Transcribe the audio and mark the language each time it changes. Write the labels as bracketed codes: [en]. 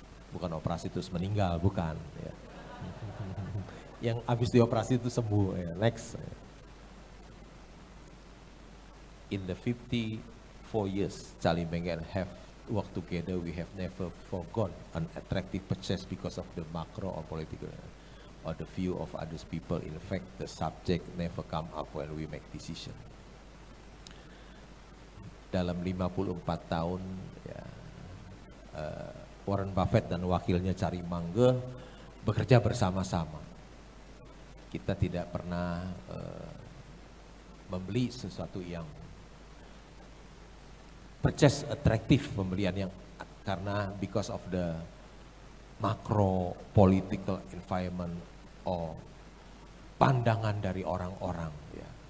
[id] Bukan operasi terus meninggal, bukan. Ya. Yang habis dioperasi itu sembuh. Ya. Next. [en] In the 54 years Charlie Mangan have worked together, we have never forgone an attractive purchase because of the macro or political or the view of others people. In fact, the subject never come up when we make decision. [id] Dalam 54 tahun, ya, Warren Buffett dan wakilnya Charlie Munger bekerja bersama-sama. Kita tidak pernah membeli sesuatu yang [en] purchase attractive, [id] pembelian yang karena [en] because of the macro political environment or [id] pandangan dari orang-orang, ya.